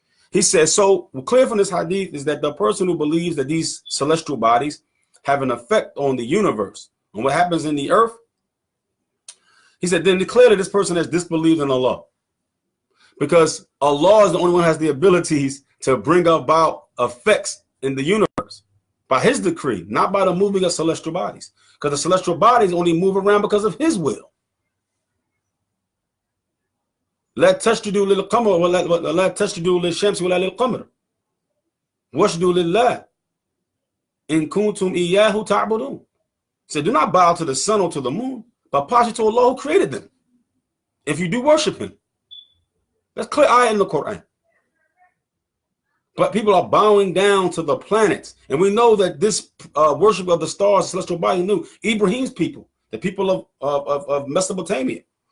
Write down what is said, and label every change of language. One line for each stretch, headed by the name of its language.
English: He says, so clear from this hadith is that the person who believes that these celestial bodies have an effect on the universe, on what happens in the earth, he said, then clearly this person has disbelieved in Allah. Because Allah is the only one who has the abilities to bring about effects in the universe by his decree, not by the moving of celestial bodies. Because the celestial bodies only move around because of his will.
Arabic: لا تسجدوا للقمر ولا تسجدوا للشمس ولا للقمر واسجدوا لله إن كنتم إياه تعبدون.
English: So do not bow to the sun or to the moon, but posture to Allah who created them, if you do worship him. That's clear ayah in the Quran. But people are bowing down to the planets. And we know that this worship of the stars, celestial bodies, knew Ibrahim's people, the people of Mesopotamia.